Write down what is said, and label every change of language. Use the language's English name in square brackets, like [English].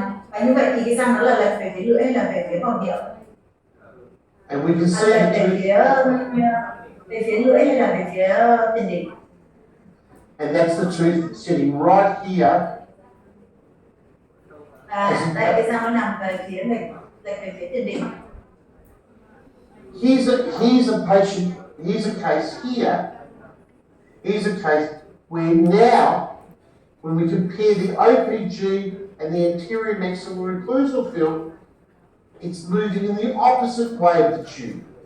[Vietnamese] Và như vậy thì cái răng nó là lệch về phía lưỡi hay là về phía vòm miệng? [English] And we can see the tooth. [Vietnamese] Về phía lưỡi hay là về phía tiền đình? [English] And that's the tooth sitting right here. [Vietnamese] Đây cái răng nó nằm về phía mình, lệch về phía tiền đình. [English] Here's a patient, here's a case here. Here's a case where now, when we compare the OPG and the anterior maxillary occlusal field, it's moving in the opposite way of the tube.